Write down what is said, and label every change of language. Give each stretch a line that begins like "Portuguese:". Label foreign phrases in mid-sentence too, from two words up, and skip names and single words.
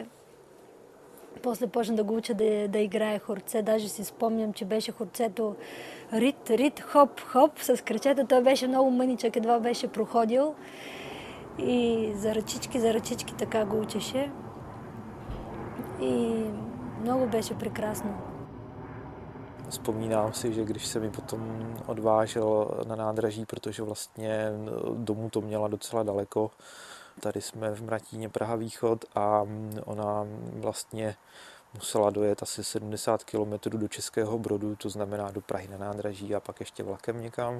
Bulgarian: После почна да го уча да играе хорце. Даже си спомням, че беше хорцето рит, хоп, с крачета. Той беше много мъничък, едва беше проходил. И за ръчички така го учеше. И много беше прекрасно.
Czech: Vzpomínám si, že když se mi potom odvážel na nádraží, protože vlastně domů to měla docela daleko. Tady jsme v Mratíně, Praha východ, a ona vlastně musela dojet asi 70 km do Českého Brodu, to znamená do Prahy na nádraží a pak ještě vlakem někam.